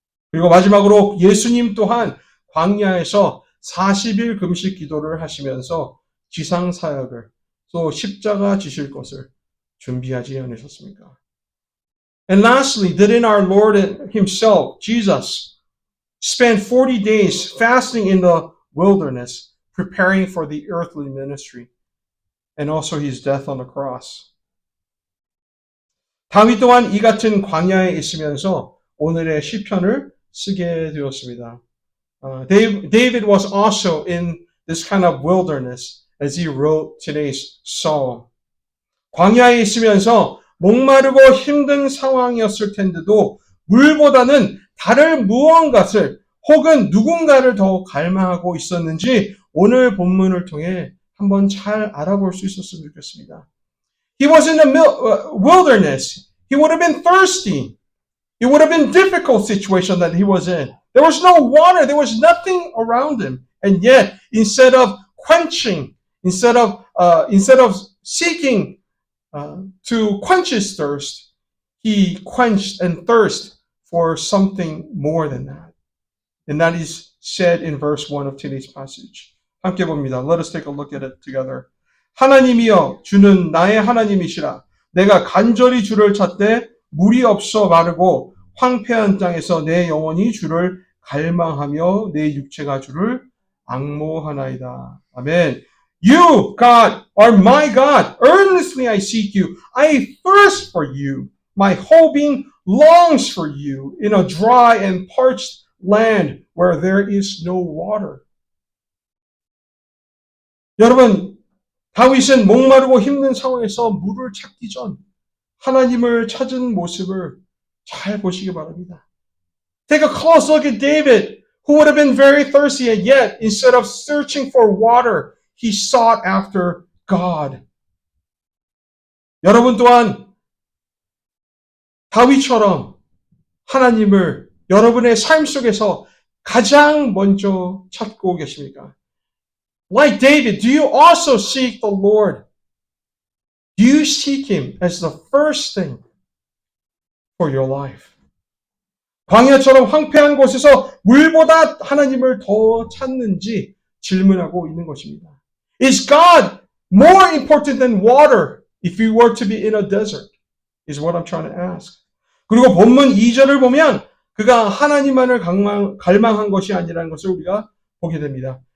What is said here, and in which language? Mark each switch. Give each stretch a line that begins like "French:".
Korean: 그리고 마지막으로 예수님 또한 광야에서 40일 금식 기도를 하시면서 지상 사역을 또 십자가 지실 것을 준비하지 않으셨습니까?
English: And lastly, didn't our Lord himself, Jesus, spend 40 days fasting in the wilderness, preparing for the earthly ministry and also his death on the cross?
Korean: 다윗 또한 이 같은 광야에 있으면서 오늘의 시편을 쓰게 되었습니다.
English: David was also in this kind of wilderness as he wrote today's psalm.
Korean: 광야에 있으면서 목마르고 힘든 상황이었을 텐데도 물보다는 다른 무언가를 혹은 누군가를 더 갈망하고 있었는지 오늘 본문을 통해 한번 잘 알아볼 수 있었으면 좋겠습니다.
English: He was in the wilderness. He would have been thirsty. It would have been a difficult situation that he was in. There was no water. There was nothing around him. And yet, instead of quenching, instead of seeking to quench his thirst, he quenched and thirsted for something more than that. And that is said in verse 1 of today's passage.
Korean: 함께 봅니다.
English: Let us take a look at it together.
Korean: 하나님이여 주는 나의 하나님이시라. 내가 간절히 주를 찾되 물이 없어 마르고 황폐한 땅에서 내 영혼이 주를 갈망하며 내 육체가 주를 앙모하나이다.
English: 아멘. You, God, are my God. Earnestly I seek you. I thirst for you. My whole being longs for you in a dry and parched land where there is no water.
Korean: 여러분, 다윗은 목마르고 힘든 상황에서 물을 찾기 전 하나님을 찾은 모습을 잘 보시기 바랍니다.
English: Take a close look at David, who would have been very thirsty, and yet, instead of searching for water, he sought after God.
Korean: 여러분 또한 다윗처럼 하나님을 여러분의 삶 속에서 가장 먼저 찾고 계십니까?
English: Like David, do you also seek the Lord? Do you seek Him as the first thing for your life?
Korean: 광야처럼 황폐한 곳에서 물보다 하나님을 더 찾는지 질문하고 있는 것입니다.
English: Is God more important than water if you were to be in a desert? Is what I'm trying to ask.
Korean: 그리고 본문 2절을 보면 그가 하나님만을 갈망한 것이 아니라는 것을 우리가 보게 됩니다.